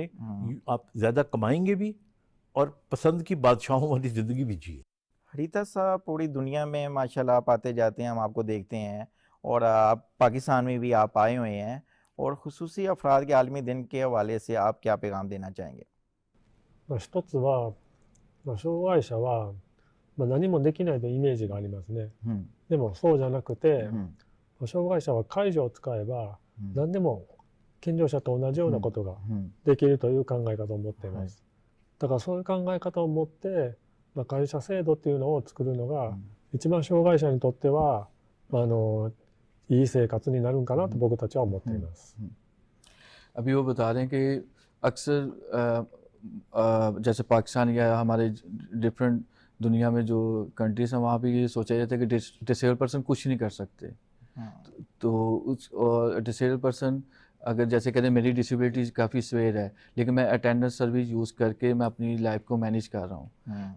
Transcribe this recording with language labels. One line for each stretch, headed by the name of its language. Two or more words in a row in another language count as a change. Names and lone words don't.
Urdu: آپ زیادہ کمائیں گے بھی اور پسند کی بادشاہوں والی زندگی بھی جیے. ہریتا صاحب، پوری دنیا میں ماشاءاللہ آپ آتے جاتے ہیں، ہم آپ کو دیکھتے ہیں، اور آپ پاکستان میں بھی آپ آئے ہوئے ہیں، اور خصوصی افراد کے عالمی دن کے حوالے سے آپ کیا پیغام دینا چاہیں گے؟
Japanese: 一つは、障害者は何もできないというイメージがありますね。でもそうじゃなくて、障害者は介助を使えば何でも健常者と同じようなことができるという考え方を持っています。だからそういう考え方を持って、介助者制度っていうのを作るのが一番障害者にとってはいい生活になるんかなと僕たちは思っています。
Urdu: ابھی وہ بتا رہے ہیں کہ اکثر جیسے پاکستان یا ہمارے ڈفرنٹ دنیا میں جو کنٹریز ہیں وہاں پہ یہ سوچا جاتا ہے کہ
English: disabled person
Urdu: کچھ نہیں کر سکتے. تو اس
English: disabled person
Urdu: اگر جیسے کہتے ہیں میری ڈس ایبلٹی کافی سویئر ہے لیکن میں
English: attendance service use
Urdu: کر کے میں اپنی لائف کو مینیج کر رہا ہوں.